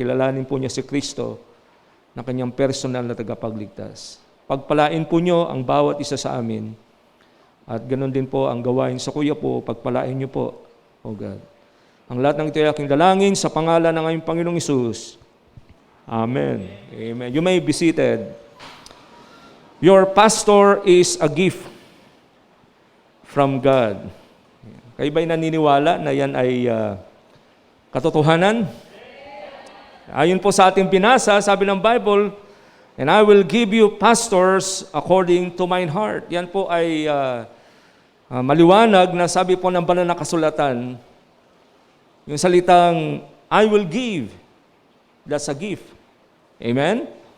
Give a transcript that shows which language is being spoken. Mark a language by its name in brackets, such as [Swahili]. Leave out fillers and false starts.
[Filipino] Kilalanin po niya si Kristo na kanyang personal na tagapagligtas. Pagpalain po niyo ang bawat isa sa amin at ganoon din po ang gawain sa kuya po, pagpalain niyo po, O God. Ang lahat ng ito ay aking dalangin sa pangalan ng aming Panginoong Hesus. [English] Amen. Amen. You may be seated. Your pastor is a gift from God. [Filipino] Kayo ba'y naniniwala na yan ay katotohanan? Ayon po sa ating binasa, sabi ng [English] Bible, and I will give you pastors according to mine heart. [Filipino] Yan po ay maliwanag na sabi po ng banal na kasulatan, yung salitang, [English] I will give, that's a gift. [Filipino] Amen?